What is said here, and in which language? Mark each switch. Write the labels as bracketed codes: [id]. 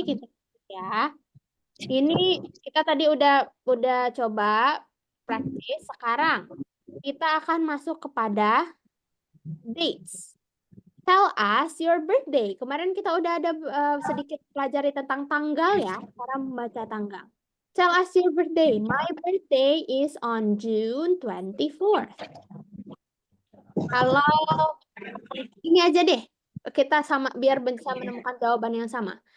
[id] Kita ya. Ini kita tadi udah coba praktis. Sekarang kita akan masuk kepada dates. [en] Tell us your birthday. [id] Kemarin kita udah ada sedikit pelajari tentang tanggal ya, cara membaca tanggal. [en] Tell us your birthday. My birthday is on June 24th. [id] Kalau ini aja deh, kita sama biar bisa menemukan jawaban yang sama.